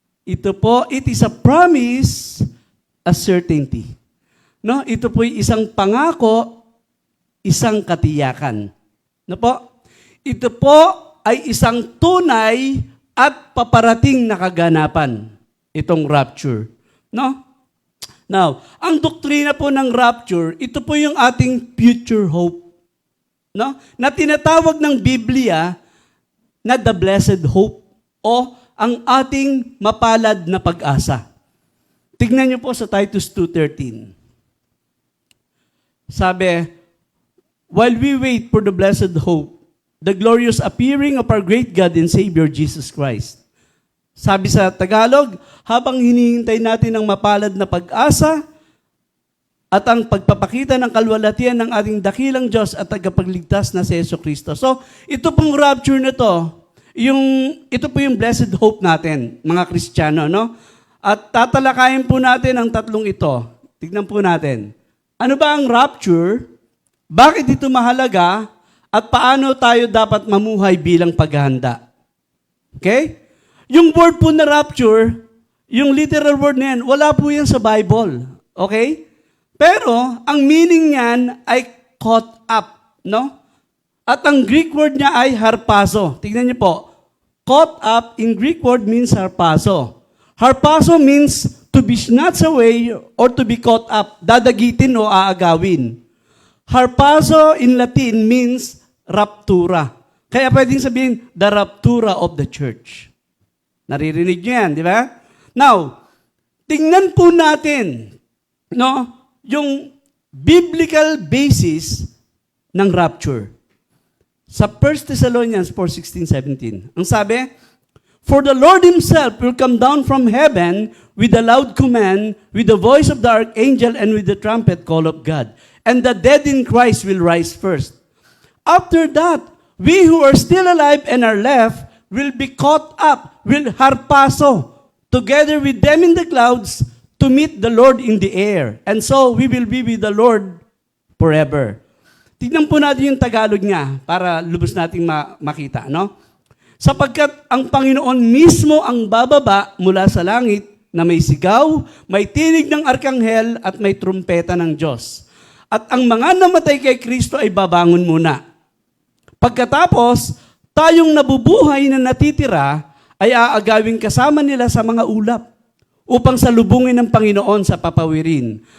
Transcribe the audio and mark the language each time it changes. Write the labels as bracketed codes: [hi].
[tl] Ito po, [en] it is a promise, a certainty. No? [tl] Ito po ay isang pangako, isang katiyakan. No po? Ito po ay isang tunay at paparating na kaganapan, itong rapture. No? Now, ang doktrina po ng rapture, ito po yung ating future hope. No? Na tinatawag ng Biblia na the blessed hope o ang ating mapalad na pag-asa. Tignan niyo po sa Titus 2:13. [en] Sabi, while we wait for the blessed hope, the glorious appearing of our great God and Savior, Jesus Christ. [tl] Sabi sa Tagalog, habang hinihintay natin ang mapalad na pag-asa at ang pagpapakita ng kalwalhatian ng ating dakilang Diyos at tagapagligtas na si Jesucristo. So, ito pong rapture na to, ito po yung blessed hope natin, mga Kristiyano, no? At tatalakayin po natin ang tatlong ito. Tignan po natin. Ano ba ang rapture? Bakit ito mahalaga? At paano tayo dapat mamuhay bilang paghahanda? Okay? Yung word po na rapture, yung literal word na yan, wala po yan sa Bible. Okay? Pero, ang meaning niyan ay caught up. No? At ang Greek word niya ay harpazo. Tignan niyo po. [en] Caught up in Greek word means harpazo. Harpazo means to be snatched away or to be caught up. [tl] Dadagitin o aagawin. [en] Harpazo in Latin means raptura. [tl] Kaya pwedeng sabihin, [en] the raptura of the church. [tl] Naririnig niyo yan, di ba? Now, tingnan po natin, no, yung biblical basis ng rapture. [en] Sa 1 Thessalonians 4:16-17, [tl] ang sabi, [en] for the Lord Himself will come down from heaven with a loud command, with the voice of the archangel, and with the trumpet call of God. And the dead in Christ will rise first. After that, we who are still alive and are left will be caught up, will harpazo, together with them in the clouds to meet the Lord in the air. And so, we will be with the Lord forever. [tl] Tignan po natin yung Tagalog niya para lubos nating makita, no? Sapagkat ang Panginoon mismo ang bababa mula sa langit na may sigaw, may tinig ng arkanghel at may trumpeta ng Diyos. At ang mga namatay kay Kristo ay babangon muna. Pagkatapos, tayong nabubuhay na natitira ay aagawin kasama nila sa mga ulap upang salubungin ng Panginoon sa papawirin.